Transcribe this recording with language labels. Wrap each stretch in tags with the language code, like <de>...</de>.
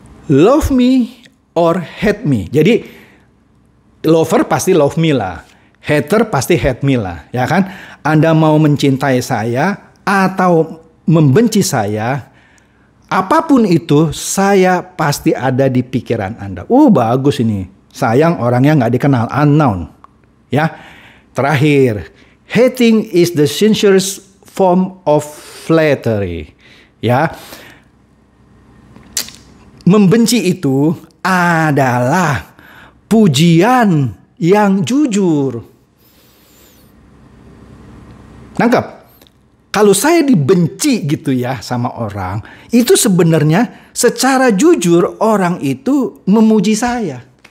<en>Love me or hate me.</en> <id>Jadi,</id> <en>lover pasti love me lah.</en> <id>Hater pasti</id> <en>hate me</en> <id>lah. Ya kan? Anda mau mencintai saya atau membenci saya, apapun itu, saya pasti ada di pikiran Anda. Bagus ini. Sayang orangnya nggak dikenal, unknown. Ya, terakhir,</id> <en>hating is the sincerest form of flattery.</en> <id>Ya, membenci itu adalah pujian yang jujur. Nangkep? Kalau saya dibenci gitu ya sama orang, itu sebenarnya secara jujur orang itu memuji saya.</id>